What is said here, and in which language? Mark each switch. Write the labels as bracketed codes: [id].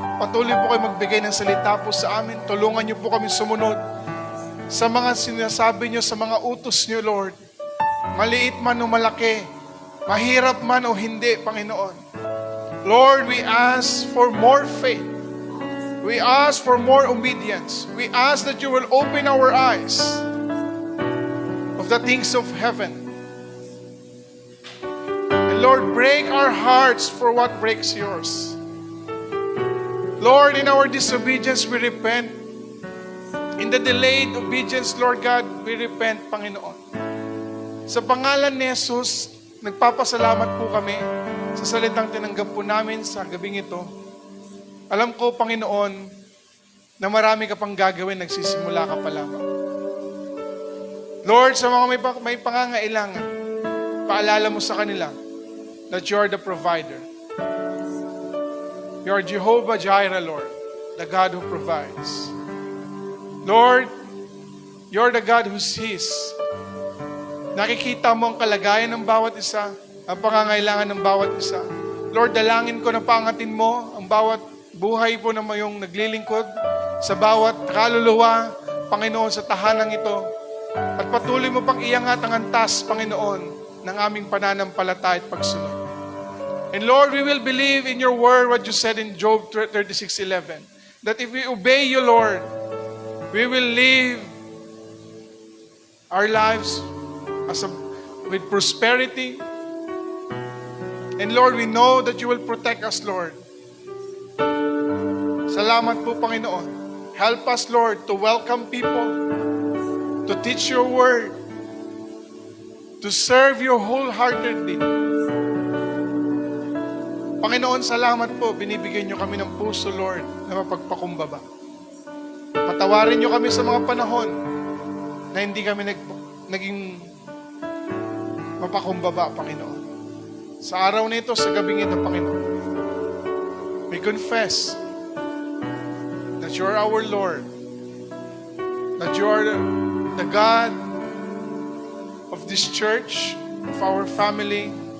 [tl] Patuloy po kayo magbigay ng salita po sa amin. Tulungan niyo po kami sumunod sa mga sinasabi niyo, sa mga utos niyo, Lord. Maliit man o malaki, mahirap man o hindi, Panginoon. [en] Lord, we ask for more faith. We ask for more obedience. We ask that you will open our eyes of the things of heaven. And Lord, break our hearts for what breaks yours. Lord, in our disobedience, we repent. In the delayed obedience, Lord God, we repent, Panginoon. [tl] Sa pangalan ni Jesus, nagpapasalamat po kami sa salitang tinanggap po namin sa gabing ito. Alam ko, Panginoon, na marami ka pang gagawin, nagsisimula ka pa lamang. Lord, sa mga may pangangailangan, paalala mo sa kanila [en] that you are the provider. You are Jehovah Jireh, Lord, the God who provides. Lord, you are the God who sees. [tl] Nakikita mo ang kalagayan ng bawat isa, ang pangangailangan ng bawat isa. Lord, dalangin ko na pangatin mo ang bawat buhay po na mayong naglilingkod, sa bawat kaluluwa, Panginoon, sa tahanang ito. At patuloy mo pang iangat ang antas, Panginoon, ng aming pananampalataya at pagsunod. [en] And Lord, we will believe in your word, what you said in Job 36:11, that if we obey you, Lord, we will live our lives with prosperity. And Lord, we know that you will protect us, Lord. [tl] Salamat po, Panginoon. [en] Help us, Lord, to welcome people, to teach your word, to serve you wholeheartedly. [tl] Panginoon, salamat po. Binibigyan niyo kami ng puso, Lord, na mapagpakumbaba. Patawarin niyo kami sa mga panahon na hindi kami naging mapakumbaba, Panginoon. Sa araw na ito, sa gabing ito, Panginoon, [en] we confess that you are our Lord, that you are the God of this church, of our family.